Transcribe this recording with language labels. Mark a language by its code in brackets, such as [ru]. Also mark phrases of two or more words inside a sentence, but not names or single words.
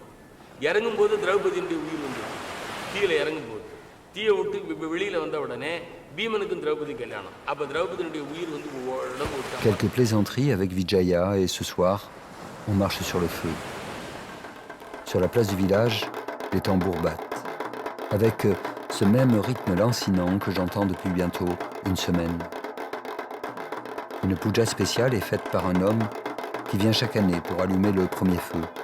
[ta] இறங்கும்போது திரௌபதியுடைய உயிர் வந்து தீயில இறங்கும்போது தீயை விட்டு வெளியில் வந்த உடனே பீமனுக்கும் திரௌபதி கல்யாணம். அப்போ திரௌபதியுடைய உயிர் வந்து உடம்பு விட்டு. [fr] Quelques plaisanteries avec Vijaya et ce soir, on marche sur le feu. Sur la place du village, les tambours battent. Avec ce même rythme lancinant que j'entends depuis bientôt une semaine. Une puja spéciale est faite par un homme qui vient chaque année pour allumer le premier feu.